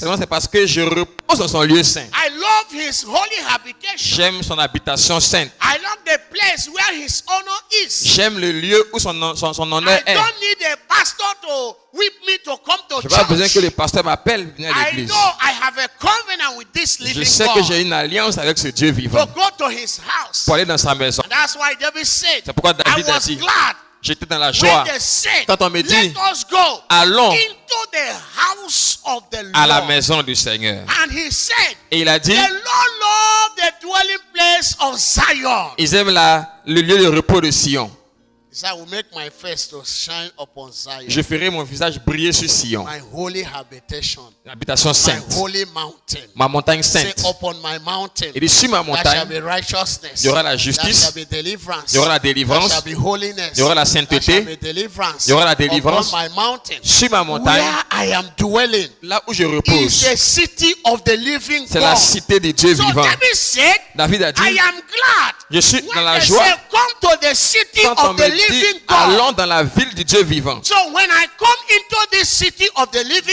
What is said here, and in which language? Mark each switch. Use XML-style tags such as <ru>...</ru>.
<fr>c'est parce que je repose dans son lieu saint.</fr> <en>I love his holy habitation.</en> <fr>J'aime son habitation sainte.</fr> <en>I love the place where his honor is.</en> <fr>J'aime le lieu où son honneur</fr> <en>I</en> <fr>est.</fr> <en>don't need a pastor to whip me to come to</en> <fr>Je n'ai pas besoin que</fr> <en>church.</en> <fr>le pasteur m'appelle venir à</fr> <en>I</en> <fr>l'église.</fr> <en>know I have a covenant with this</en> <fr>Je</fr> <en>living</en> <fr>sais que j'ai</fr> <en>God</en> <fr>une alliance avec ce Dieu vivant</fr> <en>to go to his house.</en> <fr>pour aller dans sa maison.</fr> <en>And that's why David said,</en> <fr>C'est pourquoi</fr> <en>I</en> <fr>David a</fr> <en>was</en> <fr>dit,</fr> <en>glad</en> <fr>j'étais dans la joie</fr> <en>when they said,</en> <fr>quand on me dit,</fr> <en>let us go</en> <fr>allons</fr> <en>into the house of the</en> <fr>à la</fr> <en>Lord.</en> <fr>maison du Seigneur.</fr> <en>And he said,</en> <fr>Et il a dit,</fr> <en>the Lord loved the dwelling place of Zion.</en> <fr>ils aiment le lieu de repos de Sion.</fr> <en>He said, I will make my face to shine upon Zion,</en> <fr>Je ferai mon visage briller sur Sion,</fr> <en>my holy habitation,</en> <fr>l'habitation</fr> <en>my</en> <fr>sainte,</fr> <en>holy mountain.</en> <fr>ma montagne</fr> <en>Say,</en> <fr>sainte.</fr> <en>upon my mountain,</en> <fr>Il dit, sur ma</fr> <en>there shall</en> <fr>montagne,</fr> <en>be righteousness,</en> <fr>il y aura la</fr> <en>there</en> <fr>justice,</fr> <en>shall be deliverance,</en> <fr>il y aura la</fr> <en>there</en> <fr>délivrance,</fr> <en>shall be holiness,</en> <fr>il y aura la</fr> <en>there</en> <fr>sainteté,</fr> <en>shall be deliverance,</en> <fr>il y aura la délivrance.</fr> <en>upon my mountain,</en> <fr>sur ma montagne,</fr> <en>where I am dwelling,</en> <fr>là où je</fr> <en>is</en> <fr>repose.</fr> <en>the city of the living</en> <fr>C'est la</fr> <en>God.</en> <fr>cité de Dieu</fr> <en>So</en> <fr>vivant.</fr> <en>David said,</en> <fr>David a dit,</fr> <en>I am glad</en> <fr>je suis dans</fr> <en>when</en> <fr>la</fr> <en>they</en> <fr>joie</fr> <en>say, come to the city</en> <fr>quand on</fr> <en>of the</en> <fr>me</fr> <en>living</en> <fr>dit,</fr> <en>God.</en> <fr>allons dans la ville du Dieu vivant.</fr> <en>So when I come into this city of the living</en>